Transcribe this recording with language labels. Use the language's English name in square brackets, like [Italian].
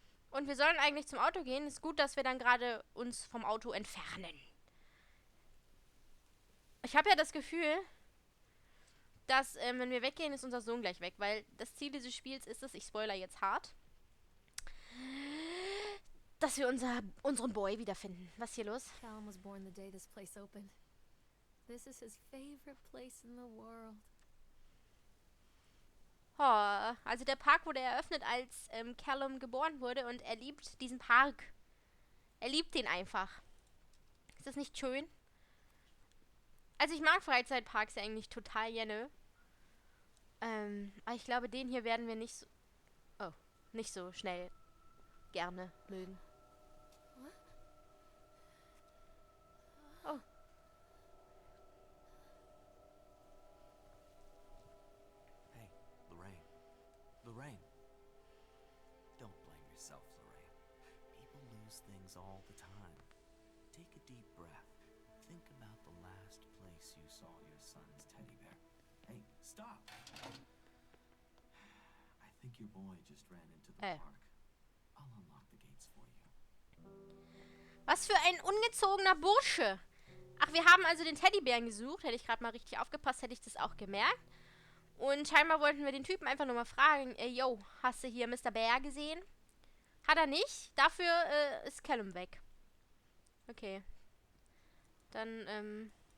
[German] Und wir sollen eigentlich zum Auto gehen. Ist gut, dass wir dann gerade uns vom Auto entfernen. Ich habe ja das Gefühl, dass, wenn wir weggehen, ist unser Sohn gleich weg. Weil das Ziel dieses Spiels ist es, ich spoiler jetzt hart, dass wir unseren Boy wiederfinden. Was ist hier los? [English] Callum was born the day this place opened. This is his favorite place in the world. [German] Oh, also der Park wurde eröffnet, als Callum geboren wurde und er liebt diesen Park. Er liebt den einfach. Ist das nicht schön? Also ich mag Freizeitparks ja eigentlich total gerne. Aber ich glaube, den hier werden wir nicht so schnell gerne mögen. Oh. [English] Hey, Lorraine. Lorraine. Don't blame yourself, Lorraine. People lose things all the time. Take a deep breath. Think about the last place you saw your son's teddy bear. Hey, stop! I think your boy just ran into the park. I'll unlock the gates for you. [German] Was für ein ungezogener Bursche! Ach, wir haben also den Teddybären gesucht. Hätte ich gerade mal richtig aufgepasst, hätte ich das auch gemerkt. Und scheinbar wollten wir den Typen einfach nur mal fragen, yo, hast du hier Mr. Bear gesehen? Hat er nicht. Dafür ist Callum weg. Okay. Dann,